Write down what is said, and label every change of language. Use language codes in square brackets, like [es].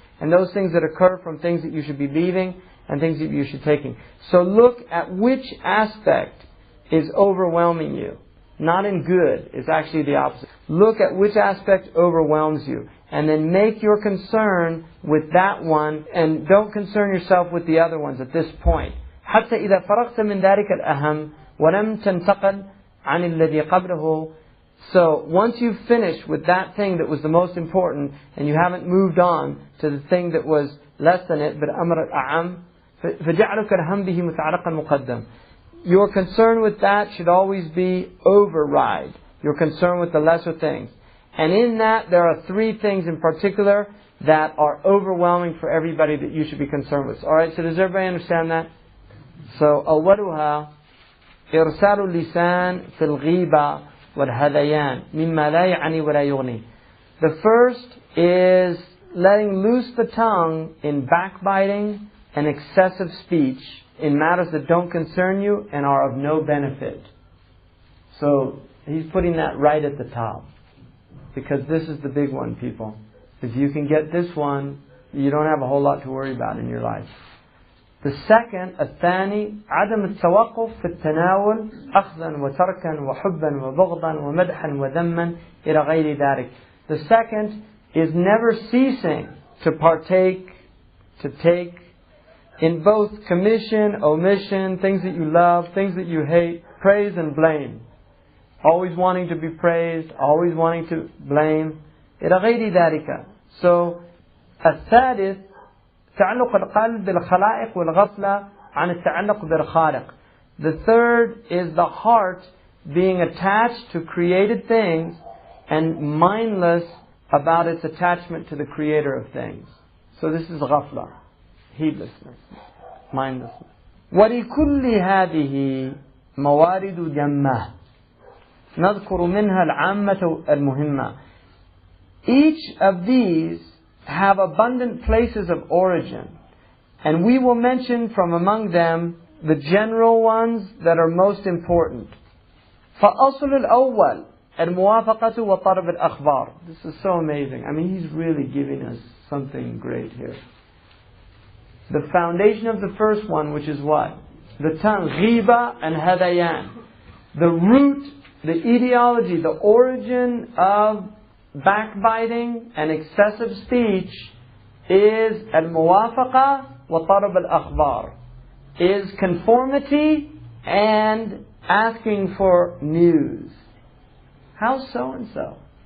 [en] And those things that occur from things that you should be leaving and things that you should be taking. So look at which aspect is overwhelming you. Not in good, it's actually the opposite. Look at which aspect overwhelms you. And then make your concern with that one and don't concern yourself with the other ones at this point. [ar] حتى إذا فرغت من ذلك الأهم وَلَمْ تَنْتَقَلْ عَنِ الَّذِي قَبْلَهُ. [en] So once you've finished with that thing that was the most important and you haven't moved on to the thing that was less than it, but [ar] أمر الأعم فَجَعْلُكَ الْهَمْ بِهِ مُتَعَلَقًا مُقَدَّمًا. [en] Your concern with that should always be override your concern with the lesser things. And in that there are three things in particular that are overwhelming for everybody that you should be concerned with. Alright, so does everybody understand that? [ar] So أولها إرسال اللسان في الغيبة والهذيان مما لا يعني ولا يغني. [en] The first is letting loose the tongue in backbiting and excessive speech in matters that don't concern you and are of no benefit. So he's putting that right at the top. Because this is the big one, people. If you can get this one, you don't have a whole lot to worry about in your life. The second, [ar] الثاني عدم التوقف في التناول أخذا وتركا وحبا وبغضا ومدحا وذما إلى غير ذلك. [en] The second is never ceasing to partake, to take in both commission, omission, things that you love, things that you hate, praise and blame. Always wanting to be praised, always wanting to blame. [ar] إلى غير ذلك. So, الثالث تعلق القلب بالخلائق والغفلة عن التعلق بالخالق. [en] The third is the heart being attached to created things and mindless about its attachment to the creator of things. So this is [ar] غفلة, [en] heedlessness, mindlessness. [ar] ولكل هذه موارد جمة نذكر منها العامة المهمة. [en] Each of these have abundant places of origin, and we will mention from among them the general ones that are most important. [ar] فأصل الأول الموافقة وطلب الأخبار. [en] This is so amazing. I mean, he's really giving us something great here. The foundation of the first one, which is what? The tongue, ghiba and hadayan. The root, the ideology, the origin of backbiting and excessive speech is al-muwafaqa wa talab al-akhbar, is conformity and asking for news. How's so and so?